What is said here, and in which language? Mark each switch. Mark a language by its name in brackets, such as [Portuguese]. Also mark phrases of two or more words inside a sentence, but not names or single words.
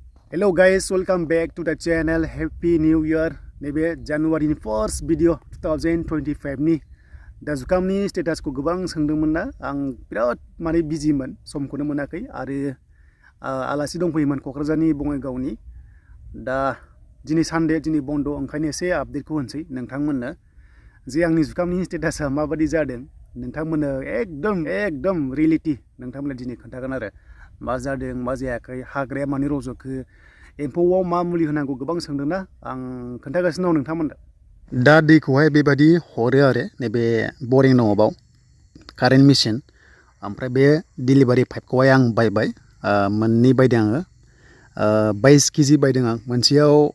[English] Hello guys, welcome back to the channel. Happy New Year. [Bodo] Nebe [English] January first video [Bodo] 2025 ni. Da जुखामनि स्टेटासखौ गोबां सोंदोंमोन ना आं बिराद माने बिजिमोन समखौनो मोनाखै आरो आलासि दंफैयोमोन क'क्राझारनि बङाइगावनि दा दिनै सानडे दिनै बन्द ओंखायनो एसे आपडेटखौ होनसै नोंथांमोननो जे आंनि जुखामनि स्टेटासा माबादि जादों नोंथांमोननो एकदम रियेलिटी नोंथांमोननो दिनै खोन्थागोन आरो मा जादों मा जायाखै हाग्राया मानि रज'खो एम्फौआव मा मुलि होनांगौ गोबां सोंदोंना आं खोन्थागासिनो दं नोंथांमोननो दा दैखौहाय बेबादि हरो आरो नैबे बरिं दङ बाव [English] current machine [Bodo] ओमफ्राय बे [English] delivery pipe [Bodo] आं बायबाय मोननै बायदों आङो 22 केजि बायदों आं मोनसेयाव